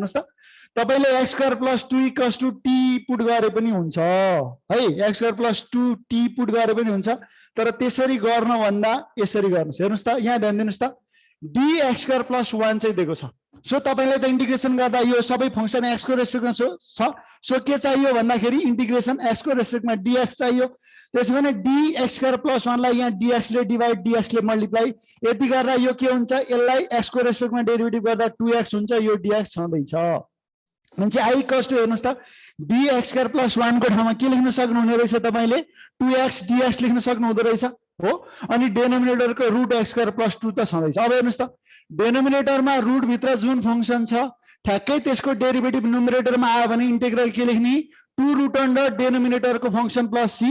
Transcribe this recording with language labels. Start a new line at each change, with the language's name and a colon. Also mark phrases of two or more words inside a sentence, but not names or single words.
Nepali: हेर्नुस् त, तपाईले
English: x square plus 2 equals to t put
Nepali: गरे पनि हुन्छ है,
English: x square plus 2 t put
Nepali: गरे पनि हुन्छ, तर त्यसरी गर्न भन्दा यसरी गर्नुस्। हेर्नुस् त, यहाँ ध्यान दिनुस् त,
English: dx square plus 1
Nepali: चाहिँ दिएको छ। सो तपाईलाई त इन्टिग्रेसन गर्दा यो सबै फंक्सन x को रेस्पेक्टमा छ। सो के चाहियो भन्दाखेरि इन्टिग्रेसन x को रेस्पेक्टमा dx चाहियो। त्यसैले
English: dx square plus 1
Nepali: लाई यहाँ dx ले डिवाइड dx ले मल्टिप्लाई, यति गर्दा यो के हुन्छ, यसलाई x को रेस्पेक्टमा डेरिभेटिभ गर्दा 2x हुन्छ, यो dx छँदैछ। म्हणजे
English: i equals to
Nepali: हेर्नुस् त,
English: dx square plus 1
Nepali: को ठाउँमा के लेख्न सक्नुहुने रहेछ तपाईले 2x dx लेख्न सक्नुहुँदो रहेछ हो। अनि डेनोमिनेटरको रुट
English: x square plus 2
Nepali: त छँदैछ। अब हेर्नुस् त, डेनोमिनेटरमा रुट भित्र जुन फंक्सन छ ठ्याक्कै त्यसको डेरिभेटिभ न्युमरेटरमा आयो भने इन्टिग्रल के लेख्ने,
English: 2 root under
Nepali: डेनोमिनेटरको फंक्सन
English: plus c.